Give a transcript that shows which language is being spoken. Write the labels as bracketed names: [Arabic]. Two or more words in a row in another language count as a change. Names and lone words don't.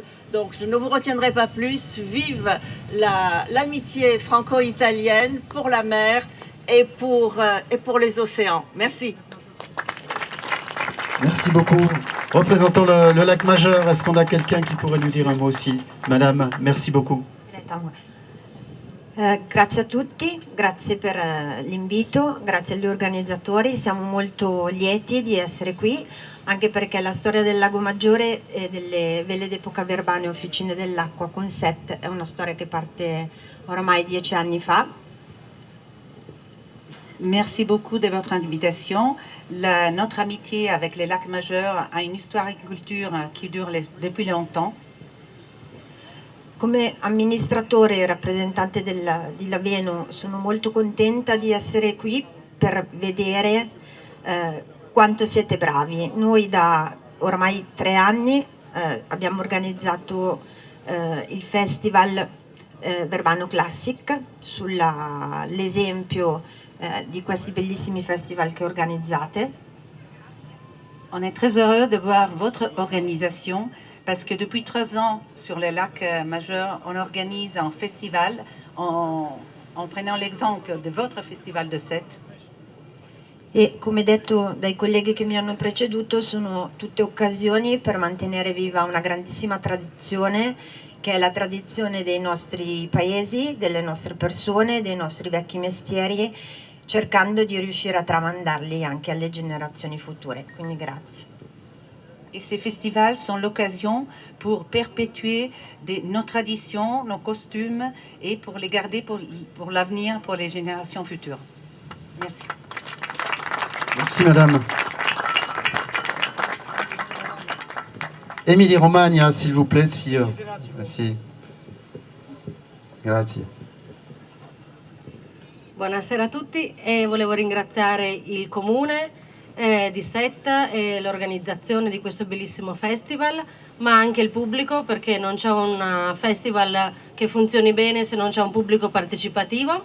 [French] Donc, je ne vous retiendrai pas plus. Vive l'amitié franco-italienne pour la mer et pour les océans. Merci. Merci beaucoup. Représentant le lac Majeur, est-ce qu'on a quelqu'un qui pourrait nous dire un mot aussi? Madame, merci beaucoup. [Italian] Grazie a tutti, grazie per l'invito, grazie agli organizzatori, siamo molto lieti di essere qui, anche perché la storia del Lago Maggiore e delle vele d'epoca verbale e Officine dell'Acqua con Sète è una storia che parte oramai 10 anni fa. [French] Merci beaucoup de votre invitation. Notre amitié avec les lacs majeurs a une histoire et une culture qui dure depuis longtemps. [Italian] Come amministratore e rappresentante di Laveno sono molto contenta di essere qui per vedere quanto siete bravi. Noi da ormai 3 anni abbiamo organizzato il festival Verbano Classic sull'esempio di questi bellissimi festival che organizzate. [French] On est très heureux de voir votre organisation parce que depuis 3 ans sur les lacs majeurs, on organise un festival en prenant l'exemple de votre festival de Sète. [Italian] E come detto dai colleghi che mi hanno preceduto, sono tutte occasioni per mantenere viva una grandissima tradizione, che è la tradizione dei nostri paesi, delle nostre persone, dei nostri vecchi mestieri, cercando di riuscire a tramandarli anche alle generazioni future. Quindi grazie. [French] Et ces festivals sont l'occasion pour perpétuer nos traditions, nos costumes et pour les garder pour l'avenir, pour les générations futures. Merci. Merci madame. Emilie Romagna, s'il vous plaît, si... Merci. [Italian] Grazie. Buonasera a tutti e volevo ringraziare il Comune di Sète e l'organizzazione di questo bellissimo festival, ma anche il pubblico, perché non c'è un festival che funzioni bene se non c'è un pubblico partecipativo.